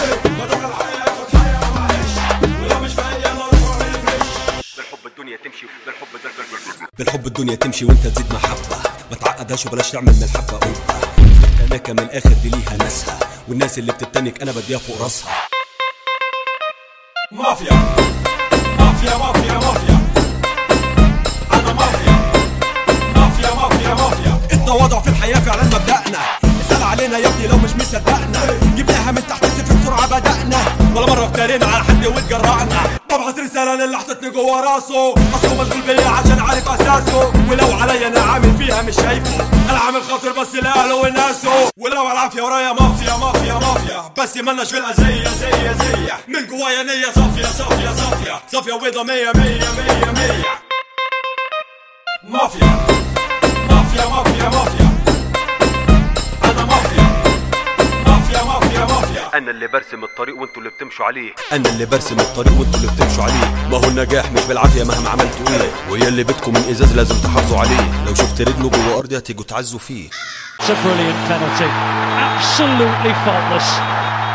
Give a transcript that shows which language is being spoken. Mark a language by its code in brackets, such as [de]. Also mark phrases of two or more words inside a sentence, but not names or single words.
[ar] ما جمع الحق هاخد حقي معلش، ولو مش فايق يلا روح واعمل ريفرش. بالحب الدنيا تمشي، بالحب الدنيا تمشي وانت تزيد محبة. ما تعقدهاش وبلاش تعمل من الحبة قبة. التناكة من الاخر دي ليها ناسها، والناس اللي بتتنك انا بديها فوق راسها. مافيا مافيا مافيا مافيا، انا مافيا مافيا مافيا مافيا. التواضع في الحياة فعلا مبدأنا، اسأل علينا يا ابني لو مش مصدقنا. جبناها من تحت الصفر بسرعة بدأنا، ولا مرة افترينا على حد واتجرأنا. ببعت رسالة للي حطتني جوا راسه، اصله مشغول بيا عشان عارف اساسه. ولو عليا انا عامل فيها مش شايفه، انا عامل خاطر بس لاهله وناسه. ولو على العافية ورايا مافيا مافيا مافيا، بس مالناش في الأذية زي من جوايا نية صافية صافية صافية صافية وبيضة مية مية مية مية. مافيا مافيا مافيا مافيا، أنا مافيا مافيا مافيا مافيا. انا اللي برسم الطريق وانتوا اللي بتمشوا عليه. أنا اللي برسم الطريق وانتوا اللي بتمشوا عليه. ما هو النجاح مش بالعافية مهما عملتوا ايه، وهي اللي بيتكم من إزاز لازم تحافظوا عليه. لو شفت رجله جوه أرضي هتيجوا تعزوا فيه. [en] It's a brilliant penalty, absolutely faultless.